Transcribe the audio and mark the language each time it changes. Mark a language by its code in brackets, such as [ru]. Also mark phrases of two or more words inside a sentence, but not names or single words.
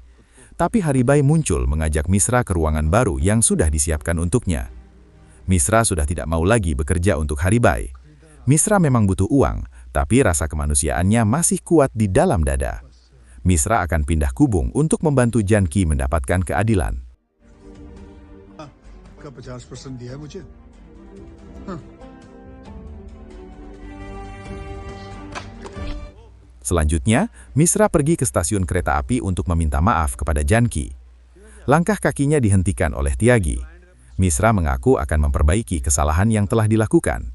[id] Tapi Hari Baik muncul mengajak Misra ke ruangan baru yang sudah disiapkan untuknya. Misra sudah tidak mau lagi bekerja untuk Hari Baik. Misra memang butuh uang, tapi rasa kemanusiaannya masih kuat di dalam dada. Misra akan pindah kubung untuk membantu Janki mendapatkan keadilan. [hi] का 50% दिया है मुझे [id] Selanjutnya, Misra pergi ke stasiun kereta api untuk meminta maaf kepada Janki. Langkah kakinya dihentikan oleh Tiagi. Misra mengaku akan memperbaiki kesalahan yang telah dilakukan.